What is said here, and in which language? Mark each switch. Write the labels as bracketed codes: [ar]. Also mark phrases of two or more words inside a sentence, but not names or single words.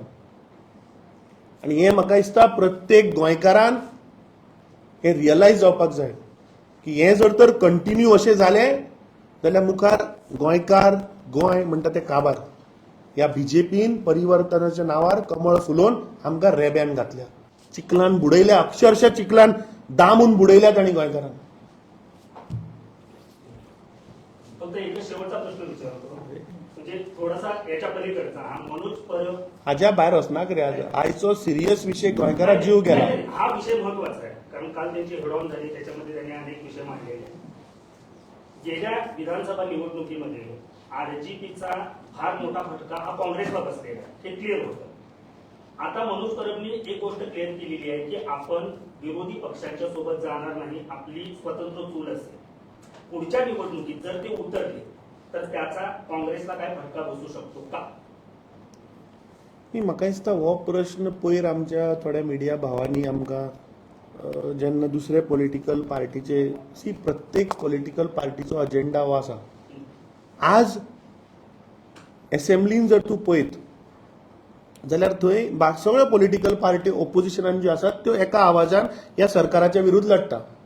[kok] आनी हें म्हाका दिसता प्रत्येक गोंयकारान हें रियलायज जावपाक जाय की हें जर तर कंटिन्यू अशें जालें जाल्यार मुखार गोंयकार, गोंय म्हणटा तें काबार. ह्या बीजेपीन परिवर्तनाच्या नावार कमळ फुलोवन आमकां रेब्यान घातल्या, चिखलान बुडयल्या, अक्षरशः चिखलान दामून बुडयल्या तांणी गोंयकारांक. [mr] फक्त एक शेवटचा प्रश्न विचारतो, म्हणजे थोडासा याच्या पलीकडचा. मनोज परब [kok] हाज्या भायर वचनाक रे. आयचो सिरियस विषय गोंयकारा जीव गेला. [mr] हा विषय महत्वाचा आहे, कारण काल त्यांची हेडऑन झाली, त्याच्यामध्ये त्यांनी अनेक विषय मांडलेले. गेल्या विधानसभा निवडणुकीमध्ये आरजीपीचा फार मोठा फटका हा काँग्रेसला बसलेला, हे क्लिअर होतं. आता मनोज परबनी एक गोष्ट क्लिअर केलेली आहे की आपण विरोधी पक्षांच्या सोबत जाणार नाही, आपली स्वतंत्र चूल असेल. पुढच्या निवडणुकीत जर ते उतरले तर त्याचा काँग्रेसला काय फटका बसू शकतो का? [kok] म्हाका दिसता हो प्रश्न पयर आमच्या थोड्या मिडिया भावांनी आमकां जेन्ना दुसरे पॉलिटिकल पार्टीचे प्रत्येक पॉलिटिकल पार्टीचो अजेंडा हो आसा. आज असेंब्लीन जर तूं पळयत जाल्यार थंय सगळ्यो [en] political party [kok] ओपोजिशनान ज्यो आसात त्यो एका आवाजान ह्या सरकाराच्या विरुद्ध लढटा.